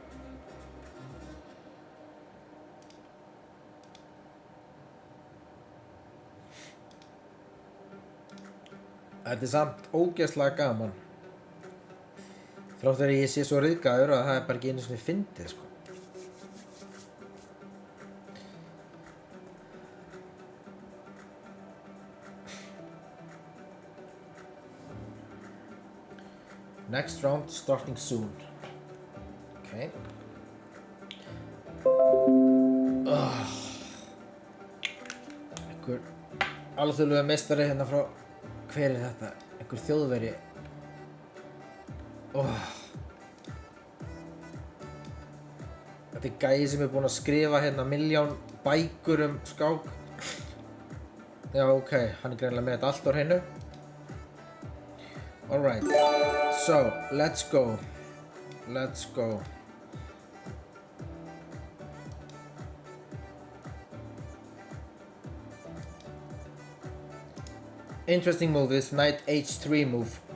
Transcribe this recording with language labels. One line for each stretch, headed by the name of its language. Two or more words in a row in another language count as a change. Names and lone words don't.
Icelandic: Þetta samt ógeðslega gaman. Þrátt þegar ég sé svo ryðgaður að það bara ekki einu sinni fyndið sko.
English: Next round starting soon. Okay.
Icelandic: Einhver alþjóðlegur meistari hérna frá, hver þetta? Einhver þjóðveri. Þetta gæi sem búinn að skrifa hérna 1.000.000 bækur skák. Já, ok, hann greinilega með þetta allt á hreinu.
English: Alright, so let's go. Let's go. Interesting move, this knight h3 move.